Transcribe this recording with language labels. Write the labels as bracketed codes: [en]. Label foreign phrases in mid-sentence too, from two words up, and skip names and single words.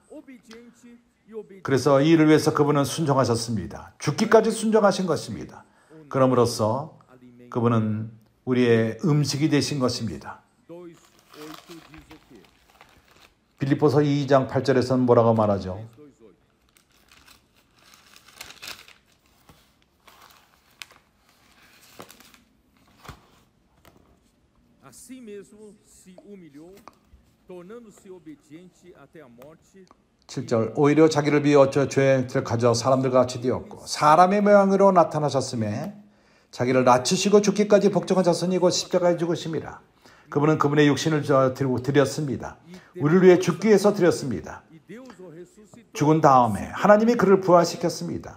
[ko] 그래서 이 일을 위해서 그분은 순종하셨습니다. 죽기까지 순종하신 것입니다. 그럼으로써 그분은 우리의 음식이 되신 것입니다. 빌립보서 2장 8절에서는 뭐라고 말하죠? [pt] Assim mesmo se humilhou, tornando-se obediente até a morte. [ko] 7절. 오히려 자기를 비워 죄의 틀을 가져 사람들과 같이 되었고 사람의 모양으로 나타나셨음에 자기를 낮추시고 죽기까지 복종하셨으니 곧 십자가에 죽으심이라. 그분은 그분의 육신을 드렸습니다. 우리를 위해 죽기 위해서 드렸습니다. 죽은 다음에 하나님이 그를 부활시켰습니다.